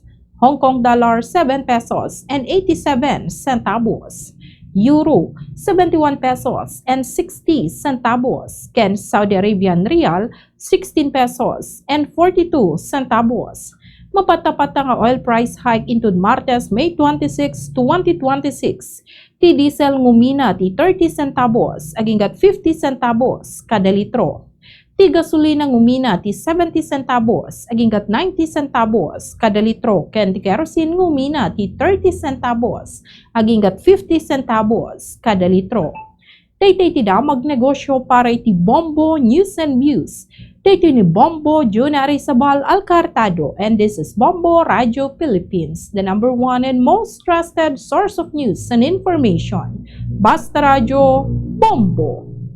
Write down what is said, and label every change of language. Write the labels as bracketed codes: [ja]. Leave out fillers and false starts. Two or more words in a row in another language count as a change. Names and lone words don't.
[en] Hong Kong dollar 7 pesos and 87 centavos. Euro 71 pesos and 60 centavos. Ken Saudi Arabian Rial 16 pesos and 42 centavos. [ilo] Mapatapat nga [en] oil price hike into [ilo] Martes, May 26, 2026. Ti diesel ngumina ti 30 centavos aginggat 50 centavos kada litro. Ti gasolina ngumina ti 70 centavos aginggat 90 centavos kada litro ken ti kerosene ngumina ti 30 centavos aginggat 50 centavos kada litro. Daytoy ti damag negosyo para iti Bombo News and Views. Daytoy ni [en] Bombo Junari Sabal Alcartado and this is Bombo Radio Philippines, the number one and most trusted source of news and information. Basta Radio Bombo.